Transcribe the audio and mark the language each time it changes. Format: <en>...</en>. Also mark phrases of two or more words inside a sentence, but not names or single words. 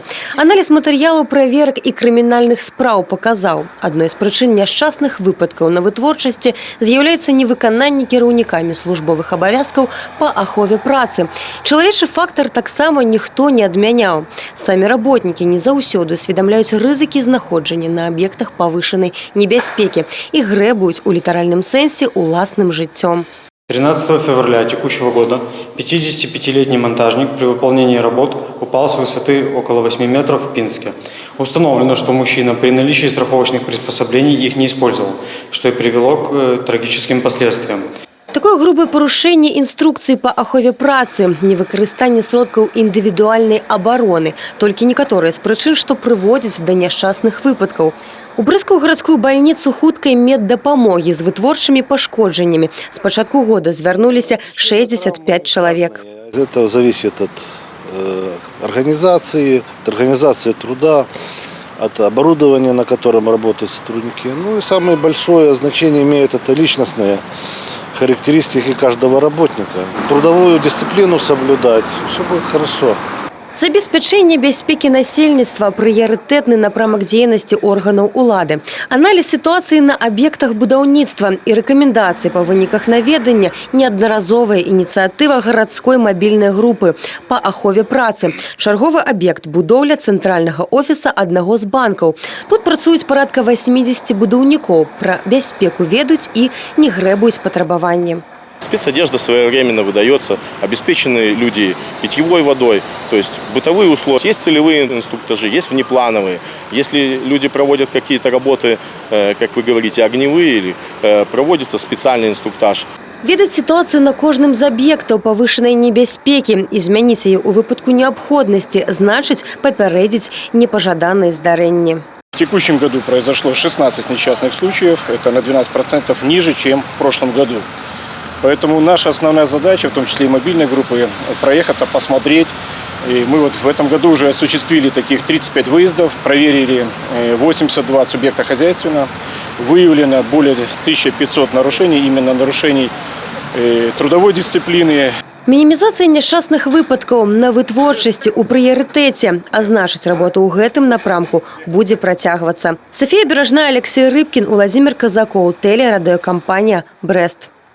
<be>Аналіз матэрыялаў праверак і крымінальных спраў паказаў, адной з прычын няшчасных выпадкаў на вытворчасці з'яўляецца невыкананне кіраўнікамі службовых абавязкаў па ахове працы. Чалавечы фактар таксама ніхто не адмяняў. Самі работнікі не заўсёды усведамляюць рызыкі знаходжання на аб'ектах павышанай небяспекі і грэбуюць у літаральным сэнсе уласным жыццём.</be> <ru>13 февраля текущего года 55-летний монтажник при выполнении работ упал с высоты около 8 метров в Пинске. Установлено, что мужчина при наличии страховочных приспособлений их не использовал, что и привело к трагическим последствиям.</ru> <be>Такое грубае парушэнне інструкцыі па ахове працы, невыкарыстанне сродкаў індывідуальнай абароны, толькі некаторыя з прычын, што прыводзяць да няшчасных выпадкаў. У Брыскую гарадскую бальніцу хуткай меддапамогі з вытворчымі пашкоджаннямі з пачатку года звярнуліся 65 чалавек.</be> <ru>Это зависит от организации труда, от оборудования, на котором работают сотрудники. Ну и самое большое значение имеет это личностные характеристики каждого работника. Трудовую дисциплину соблюдать, все будет хорошо.</ru> <be>Забеспячэнне бяспекі насельніцтва – прыярытэтны напрамак дзейнасці органаў улады. Аналіз сітуацыі на аб'ектах будаўніцтва і рэкамендацыі па выніках наведання – неаднаразовая ініцыятыва гарадской мабільнай групы па ахове працы. Чарговы аб'ект – будоўля цэнтральнага офіса аднаго з банкаў. Тут працуюць парадка 80 будаўнікоў. Пра бяспеку ведаюць і не грэбуюць патрабаванні.</be> <ru>Спецодежда своевременно выдается, обеспечены люди питьевой водой, то есть бытовые условия. Есть целевые инструктажи, есть внеплановые. Если люди проводят какие-то работы, как вы говорите, огневые, или проводится специальный инструктаж.</ru> <be>Ведаць сітуацыю на кожным з аб'ектаў павышанай небяспекі і змяніць яе ў выпадку неабходнасці, значыць папярэдзіць непажаданыя здарэнні.</be> <ru>В текущем году произошло 16 несчастных случаев, это на 12% ниже, чем в прошлом году. Поэтому наша основная задача, в том числе и мобильной группы, проехаться, посмотреть. И мы вот в этом году уже осуществили таких 35 выездов, проверили 82 субъекта хозяйственного, выявлено более 1500 нарушений, именно нарушений трудовой дисциплины.</ru> <be>Мінімізацыя няшчасных выпадкаў на вытворчасці ў прыярытэце, а значыць, работа ў гэтым напрамку будзе працягвацца. Софія Беражная, Алексей Рыбкін, Владимир Казакоў, телерадыёкампанія «Брест».</be>